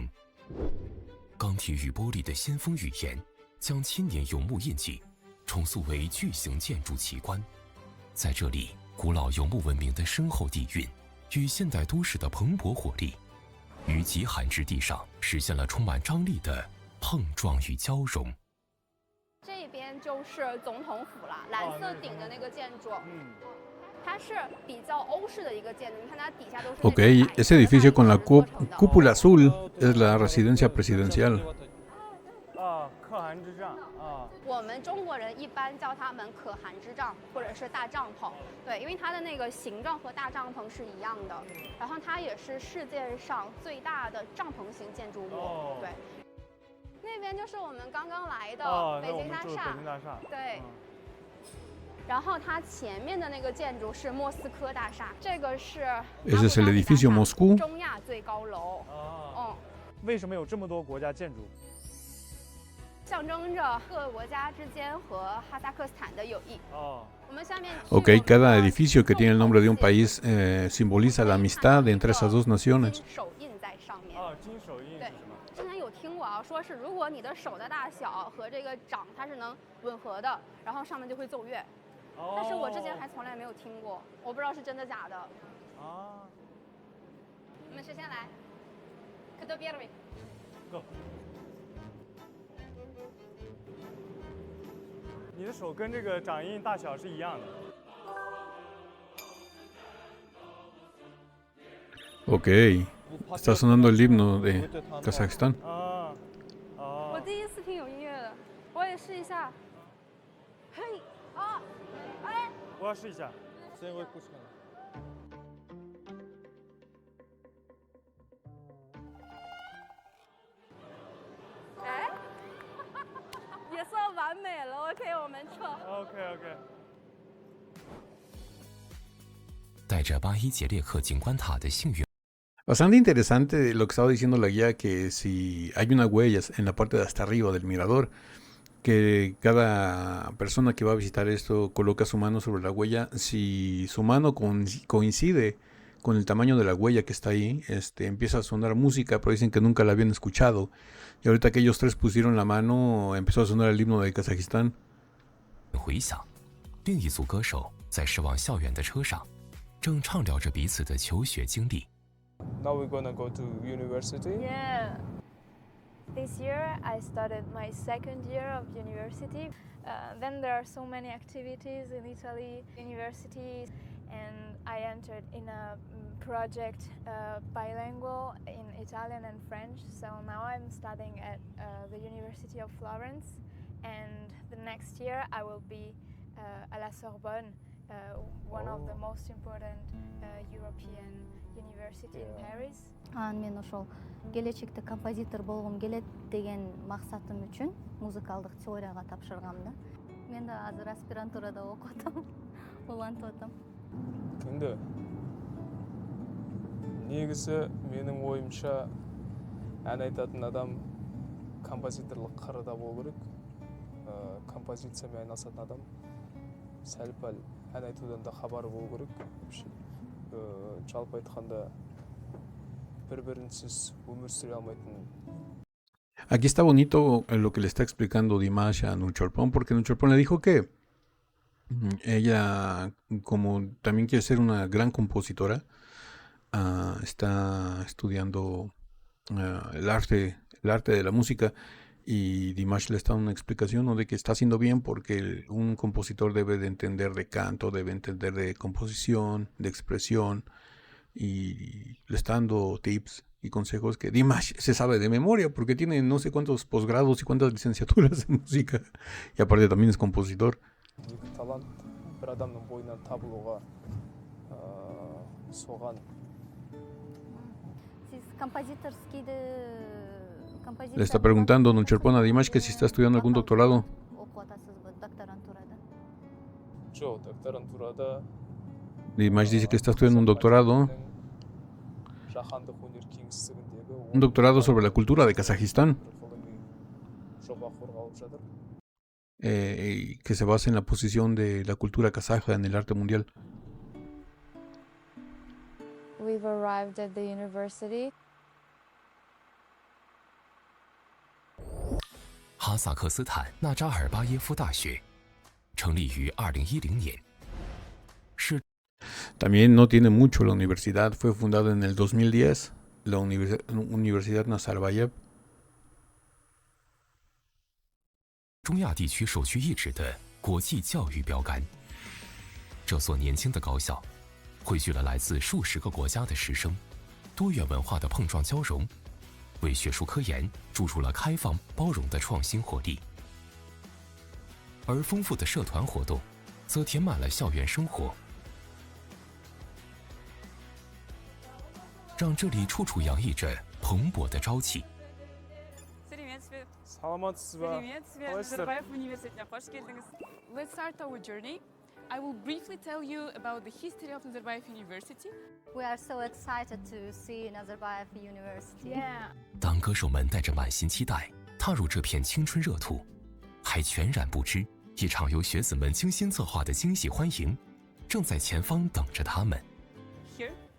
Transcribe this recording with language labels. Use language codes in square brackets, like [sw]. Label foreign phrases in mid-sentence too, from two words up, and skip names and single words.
[zh] 钢铁与玻璃的先锋语言，将千年游牧印记重塑为巨型建筑奇观。在这里， 古老游牧文明的深厚底蕴与现代都市的蓬勃活力，于极寒之地上实现了充满张力的碰撞与交融。这边就是总统府了，蓝色顶的那个建筑。它是比较欧式的一个建筑，你看它底下都是。 [es] Ok, ese edificio con la cúpula azul es la residencia presidencial. [zh] 可汗之帐啊，我们中国人一般叫他们可汗之帐或者是大帐篷，对，因为它的那个形状和大帐篷是一样的，然后它也是世界上最大的帐篷型建筑物，对。那边就是我们刚刚来的北京大厦，北京大厦，对。然后它前面的那个建筑是莫斯科大厦，这个是 [es] Ese es el edificio Moscú. [zh] 中亚最高楼。为什么有这么多国家建筑？象征着各个国家之间和哈萨克斯坦的友谊。我们下面 [es] Ok, cada edificio que tiene el nombre de un país simboliza la amistad entre esas dos naciones. [zh] 手印在上面。金手印。对，之前有听过啊，说是如果你的手的大小和这个掌它是能吻合的，然后上面就会奏乐。但是我之前还从来没有听过，我不知道是真的假的。我们谁先来 ？ [ru] Кто первый? [zh] Go. 你的手跟这个掌印大小是一样的。 [es] Ok, está sonando el himno de Kazajistán. [zh] 我第一次听有音乐的，我也试一下。嘿，哎，我要试一下。哎，也算完美了。OK， 我们撤。 OK。带着巴伊杰列克景观塔的幸运。 [es] Bastante interesante lo que estaba diciendo la guía, que si hay unas huellas en la parte de hasta arriba del mirador, que cada persona que va a visitar esto coloca su mano sobre la huella. Si su mano coincide con el tamaño de la huella que está ahí, empieza a sonar música, pero dicen que nunca la habían escuchado. Y ahorita que ellos tres pusieron la mano, empezó a sonar el himno de Kazajistán. [zh] 回想，另一组歌手在驶往校园的车上，正畅聊着彼此的求学经历。 [en] Now we're gonna go to university. Yeah. This year I started my second year of university. Then there are so many activities in Italy, universities, and I entered in a project bilingual in Italian and French. So now I'm studying at the University of Florence, and the next year I will be at La Sorbonne, one of the most important European university in Paris. [ky] Мен ошол келечекте композитор болгум келет деген максатым үчүн музыкалдык теорияга тапшыргам да. Мен да азыр аспирантурада окуп атам, улантып атам. [kk] 근데 негізі менің ойымша ән айтатын адам композиторлық қырыда болу керек. Композициямен айналысатын адам сәл-пәл ән айтудан да хабары болу керек. Жалпы айтқанда бір-бірінсіз өмір сүре алмайтын. [es] Aquí está bonito lo que le está explicando Dimash a Nucholpon, porque Nucholpon le dijo que ella, como también quiere ser una gran compositora, está estudiando el arte de la música, y Dimash le está dando una explicación, ¿no?, de que está haciendo bien porque un compositor debe de entender de canto, debe entender de composición, de expresión, y le está dando tips y consejos que Dimash se sabe de memoria porque tiene no sé cuántos posgrados y cuántas licenciaturas en música, y aparte también es compositor. [kk] талант бір адамның бойынан табылуға соған. Siz композиторскийди [es] Le está preguntando Nucholpon a Dimash que si está estudiando algún doctorado. [ky] окуп атасызбы докторантурада? [kk] Жоқ, докторантурада. [es] Dimash dice que está estudiando un doctorado. [kk] Жаһандық өнер кеңістігіндегі [es] Un doctorado sobre la cultura de Kazajistán. [kk] жоба қорғалып жатыр. [es] Que se basa en la posición de la cultura kazaja en el arte mundial. [en] We've arrived at the university. [zh] 哈萨克斯坦纳扎尔巴耶夫大学成立于2010年，是 [es] También no tiene mucho la universidad, fue fundada en el 2010, la Universidad Nazarbayev. [zh] 中亚地区首屈一指的国际教育标杆。这所年轻的高校，汇聚了来自数十个国家的师生，多元文化的碰撞交融，为学术科研注入了开放包容的创新活力。而丰富的社团活动，则填满了校园生活，让这里处处洋溢着蓬勃的朝气。 [kk] Саламатсыз ба? Қалайсыздар? [en] Let's start our journey. I will briefly tell you about the history of Nazarbayev University. We are so excited to see Nazarbayev University. Yeah. [zh] 当歌手们带着满心期待踏入这片青春热土，还全然不知，一场由学子们精心策划的惊喜欢迎，正在前方等着他们。 Here.